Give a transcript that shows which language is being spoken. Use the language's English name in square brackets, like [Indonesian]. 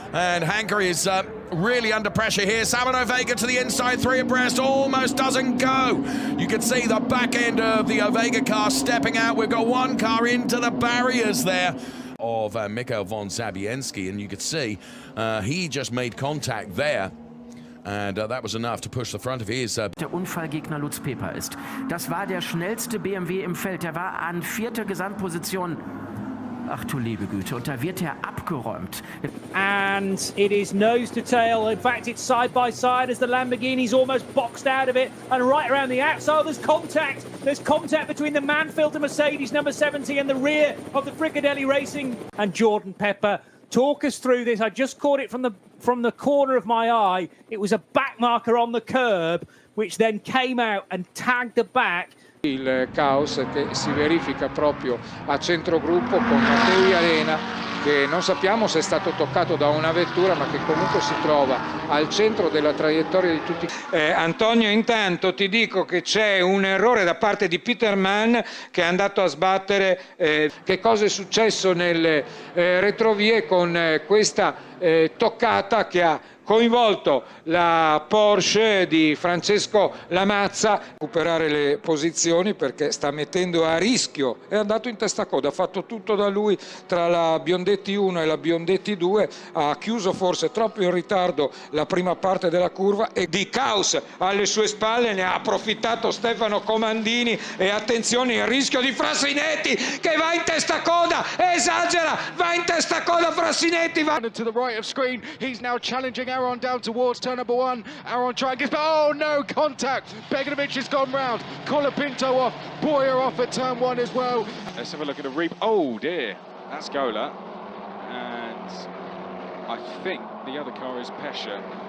[English] And Hanker is really under pressure here. Salmon Ovega to the inside, 3 abreast, almost doesn't go. You can see the back end of the Ovega car stepping out. We've got 1 car into the barriers there of Mikhail von Zabienski, and you could see he just made contact there. And that was enough to push the front of his. [German] Der Unfallgegner Lutz Peper ist. Das war der schnellste BMW im Feld. Der war an 4. Gesamtposition. Ach du liebe Güte, und da wird er abgeräumt. [English] And it is nose to tail. In fact, it's side by side as the Lamborghini's almost boxed out of it. And right around the outside, there's contact. There's contact between the Manfield Mercedes number 70 and the rear of the Fricadelli Racing. And Jordan Pepper, talk us through this. I just caught it from the corner of my eye. It was a back marker on the curb, which then came out and tagged the back. [Italian] Il caos che si verifica proprio a centrogruppo con Matteo Arena, che non sappiamo se è stato toccato da una vettura, ma che comunque si trova al centro della traiettoria di tutti. Antonio, intanto ti dico che c'è un errore da parte di Peter Mann, che è andato a sbattere. Che cosa è successo nelle retrovie con questa toccata che ha coinvolto la Porsche di Francesco Lamazza. Recuperare le posizioni perché sta mettendo a rischio, è andato in testa coda, ha fatto tutto da lui tra la Biondetti 1 e la Biondetti 2, ha chiuso forse troppo in ritardo la prima parte della curva e di caos alle sue spalle ne ha approfittato Stefano Comandini. E attenzione, il rischio di Frassinetti che va in testa coda, esagera, va in testa coda Frassinetti, va [English] to the right of screen. He's now challenging Aaron down towards turn number 1. Aaron trying to get, oh no, contact. Begovic has gone round. Colapinto off. Boyer off at turn 1 as well. Let's have a look at the replay. Oh dear, that's Gola. And I think the other car is Pesha.